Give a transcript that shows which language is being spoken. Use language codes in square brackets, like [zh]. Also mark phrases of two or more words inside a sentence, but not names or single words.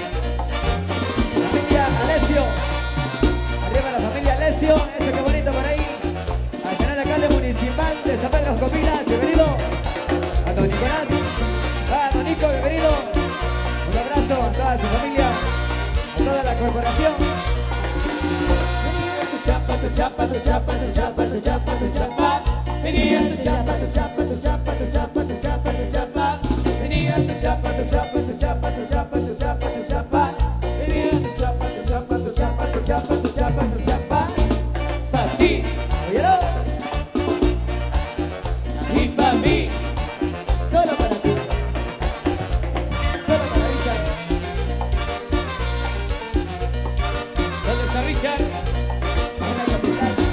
[es] Familia Alessio, arriba la familia Alessio, eso qué bonito por ahí. Al señor alcalde municipal de San Pedro Copilas, bienvenido. A don Nicolás, a don Nico, bienvenido. Un abrazo a toda su familia, a toda la corporación. Tu chapa, tu chapa, tu chapa, tu chapa, tu chapa, tu chapa. Venía tu chapa, tu chapa, tu chapa, tu chapa, tu chapa, tu chapa. Venía tu chapa, tu chapa, tu chapa, tu chapa, tu chapa, tu chapa. Venía tu chapa, tu chapa, tu chapa, tu chapa, tu chapa, tu chapa. Pa' ti Óyelo, y pa' mí. solo para ti, solo para Richard. ¿Dónde está Richard? En la capital.